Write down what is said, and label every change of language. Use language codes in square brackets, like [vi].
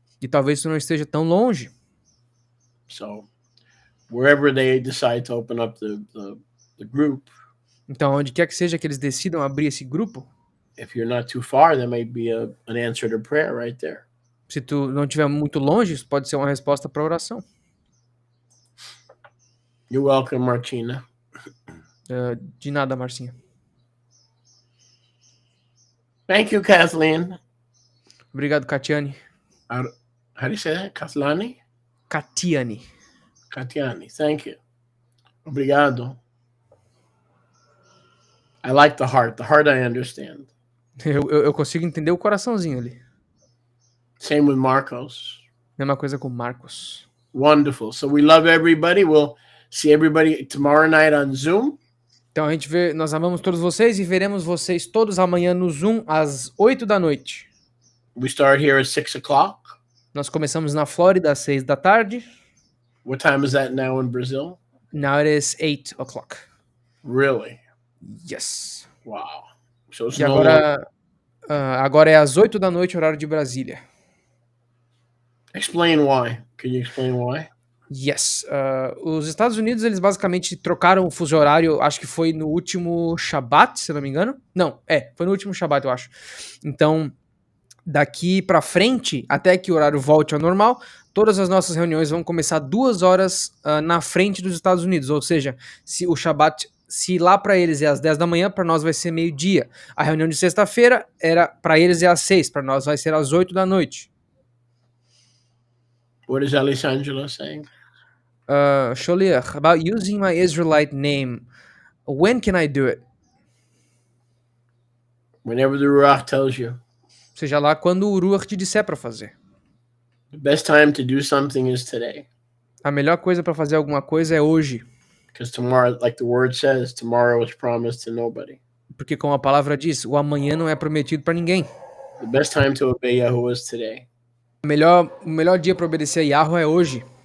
[pt] E talvez tu não esteja tão longe. [en] So wherever they decide to open up the group. [pt] Então, onde quer que seja que eles decidam abrir esse grupo, [en] if you're not too far, that may be an answer to prayer right there. [pt] Se tu não estiver muito longe, isso pode ser uma resposta para a oração. [en] You're welcome, Martina. [pt] De nada, Marcinha. [en] Thank you, Kathleen. [pt] Obrigado, Katiane. [en] How do you say that? Kathleen? Katiane. Katiani. Thank you. Obrigado. I like the heart. The heart I understand. [pt] Eu consigo entender o coraçãozinho ali. [en] Same with Marcos. [pt] Mesma coisa com o Marcos. [en] Wonderful. So we love everybody. We'll see everybody tomorrow night on Zoom. [pt] Então nós amamos todos vocês e veremos vocês todos amanhã no Zoom às 8 da noite. [en] We start here at 6 o'clock. [pt] Nós começamos na Flórida às 6 da tarde. [en] What time is that now in Brazil? Now it is 8 o'clock. Really? Yes. Wow. So it's [pt] E agora é às 8 da noite, horário de Brasília. [en] Explain why. Can you explain why? Yes. [pt] Os Estados Unidos, eles basicamente trocaram o fuso horário, acho que foi no último Shabat, se não me engano. Não, foi no último Shabat, eu acho. Então, daqui pra frente, até que o horário volte ao normal, todas as nossas reuniões vão começar 2 horas na frente dos Estados Unidos. Ou seja, se o Shabat, se lá pra eles é às 10 da manhã, pra nós vai ser meio-dia. A reunião de sexta-feira pra eles é às 6, pra nós vai ser às 8 da noite. [en] What is Alessandra saying? Sholiach, about using my Israelite name, when can I do it? Whenever the Ruach tells you. [pt] Seja lá quando o Ruach te disser pra fazer. [en] The best time to do something is today. [pt] A melhor coisa pra fazer alguma coisa é hoje. [en] Because tomorrow, like the word says, tomorrow is promised to nobody. [pt] Porque como a palavra diz, o amanhã não é prometido pra ninguém. [en] The best time to obey Yahuwah is today. [pt] O melhor dia para obedecer a Yahweh é hoje.